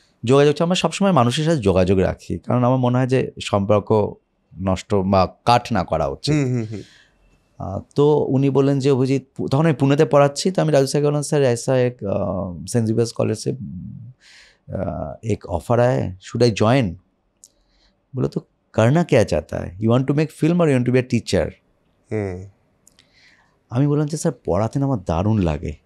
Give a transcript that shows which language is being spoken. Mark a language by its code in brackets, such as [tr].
[bn] যোগাযোগ, আমরা সবসময় মানুষের সাথে যোগাযোগ রাখি, কারণ আমার মনে হয় যে সম্পর্ক নষ্ট বা কাট না করা উচিত। তো উনি বললেন যে অভিজিৎ, তখন আমি পুনেতে পড়াচ্ছি, তো আমি রাজু স্যারকে বললাম স্যার [hi] ऐसा एक सेंट जेवियर्स कॉलेज से एक ऑफर आया है, [en] Should I join? [hi] बोलो तो करना क्या चाहता है, [en] You want to make film और you want to be a teacher? [bn] আমি বললাম যে স্যার পড়াতে না আমার দারুণ লাগে।